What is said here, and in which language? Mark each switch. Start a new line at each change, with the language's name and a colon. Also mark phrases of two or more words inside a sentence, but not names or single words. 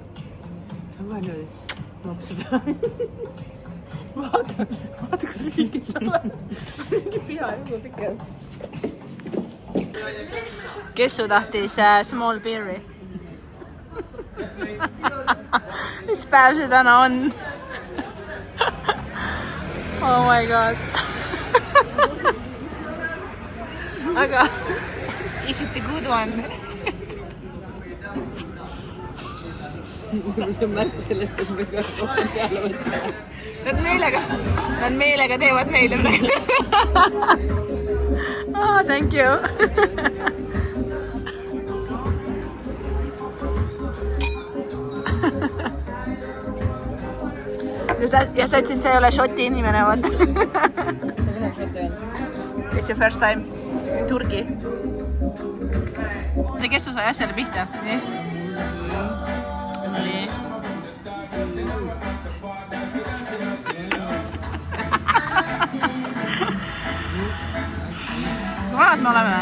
Estonian: See on niimoodi. Vaata seda. Vaata kui lühike sa oled. Mingi pea juba pikem. Kessu tahtis
English: small beer'i.
Estonian: Mis päev see täna on?
English: Oh my god. aga is it a good one?
Estonian: See on märk sellest, et me peaks rohkem peale võtma. Nad meelega teevad meile praegu.
English: Oh, thank you.
Estonian: Ja sa ütlesid, see ei ole šoti inimene, vaata.
English: It's your first time in Turgi.
Estonian: Kes su sai asjale pihta? Nii. Kui vanad me oleme?